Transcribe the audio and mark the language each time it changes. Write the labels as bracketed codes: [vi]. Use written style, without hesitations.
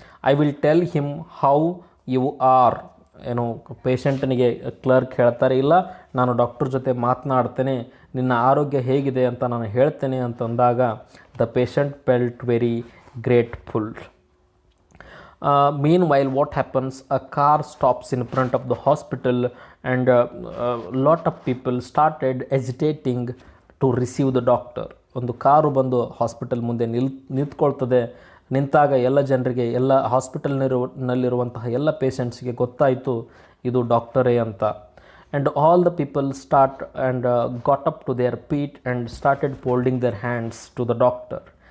[en] I will tell him how you are. [kn] ಪೇಷಂಟನಿಗೆ clerk ಹೇಳ್ತಾರೆ, ಇಲ್ಲ ನಾನು ಡಾಕ್ಟರ್ ಜೊತೆ ಮಾತನಾಡ್ತೇನೆ, ನಿನ್ನ ಆರೋಗ್ಯ ಹೇಗಿದೆ ಅಂತ ನಾನು ಹೇಳ್ತೇನೆ ಅಂತಂದಾಗ [en] The patient felt very grateful. Meanwhile, what happens? A car stops in front of the hospital, and lot of people started hesitating to receive the doctor. [kn] ಒಂದು ಕಾರು ಬಂದು ಹಾಸ್ಪಿಟಲ್ ಮುಂದೆ ನಿಂತ್ಕೊಳ್ತದೆ. ನಿಂತಾಗ ಎಲ್ಲ ಜನರಿಗೆ, ಎಲ್ಲ ಹಾಸ್ಪಿಟಲ್ನಲ್ಲಿರುವಂತಹ ಎಲ್ಲ ಪೇಷಂಟ್ಸ್ಗೆ ಗೊತ್ತಾಯಿತು ಇದು ಡಾಕ್ಟರೇ ಅಂತ. [en] And all the people start and got up to their feet and started folding their hands to the doctor.